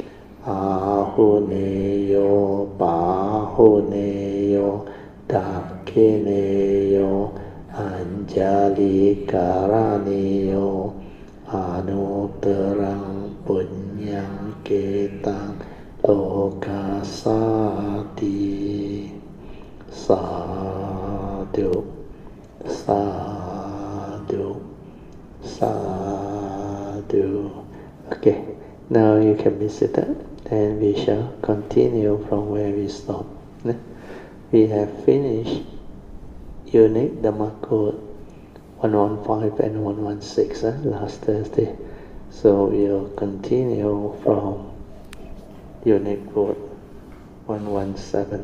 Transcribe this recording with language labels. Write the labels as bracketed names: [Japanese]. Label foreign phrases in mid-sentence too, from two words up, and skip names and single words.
[Pali] Ahuneyo Bahuneyo Dakineyo Anjali Karaneyo Anuttarang Punyang Ketang Lokasati Sadhu Sadhu Sadhu. [English] Okay, now you can be seated and we shall continue from where we stopped. We have finished Unique Dhamma Code 115 and 116 last Thursday. So we'll continue from Unique Code 117.